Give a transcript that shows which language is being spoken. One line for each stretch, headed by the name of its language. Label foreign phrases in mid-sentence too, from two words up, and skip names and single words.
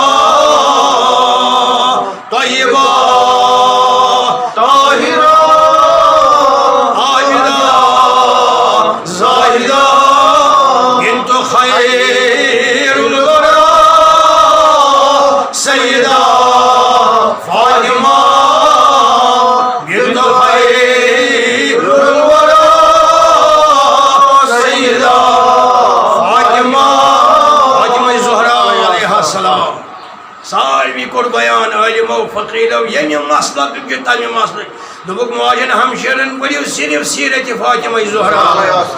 Urdu: طیبہ طاہرہ عابدہ زاہدہ
Arabic: بنت خیر الورى
Urdu: سیدہ فاطمہ
Arabic: بنت خیر الورى
Kashmiri: سیدہ فاطمہ زہرا
Arabic: علیہ السلام
Kashmiri: ساروی کور بیان عالمو فقیرو یمہ مسلک کہ تمہ مسلک دوبک ماجن ہمشیرن پڑھو صرف سیرت فاطمہ زہرا